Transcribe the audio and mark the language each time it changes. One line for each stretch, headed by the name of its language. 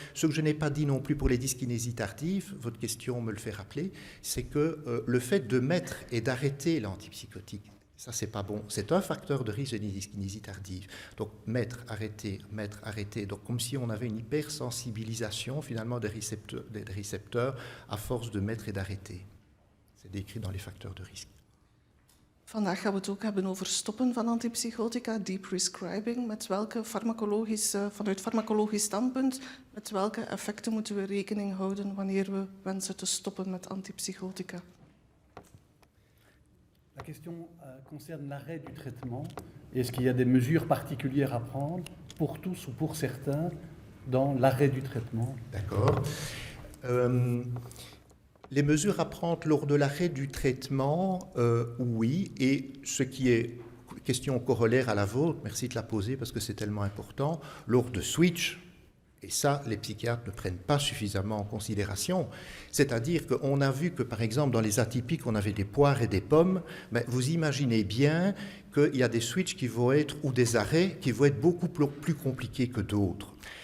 French: Ce que je n'ai pas dit non plus pour les dyskinésies tardives, votre question me le fait rappeler, c'est que le fait de mettre et d'arrêter l'antipsychotique, ça c'est pas bon, c'est un facteur de risque de dyskinésie tardive. Donc mettre, arrêter, donc comme si on avait une hypersensibilisation finalement des récepteurs à force de mettre et d'arrêter. C'est décrit dans les facteurs de risque.
Dutch: Vandaag gaan we het ook hebben over stoppen van antipsychotica, deprescribing. Vanuit farmacologisch standpunt, met welke effecten moeten we rekening houden wanneer we wensen te stoppen met antipsychotica?
French: La question concerne l'arrêt du traitement. Est-ce qu'il y a des mesures particulières à prendre pour tous ou pour certains dans l'arrêt du traitement? D'accord. Les mesures à prendre lors de l'arrêt du traitement, oui, et ce qui est question corollaire à la vôtre, merci de la poser parce que c'est tellement important, lors de switch, et ça, les psychiatres ne prennent pas suffisamment en considération, c'est-à-dire qu'on a vu que, par exemple, dans les atypiques, on avait des poires et des pommes, mais vous imaginez bien qu'il y a des switches qui vont être, ou des arrêts qui vont être beaucoup plus compliqués que d'autres.